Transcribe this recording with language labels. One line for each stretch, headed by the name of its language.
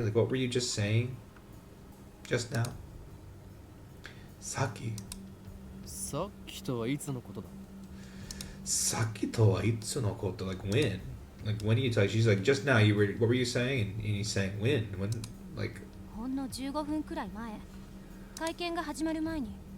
English: Like, what were you just saying just now?
Japanese: Saki. さっきとはいつのことだ? Saki to wa itsu no koto?
English: Like when? Like when are you talking? She's like, just now what were you saying? And he's saying when? Like
Japanese: ほんの15分くらい前、会見が始まる前に。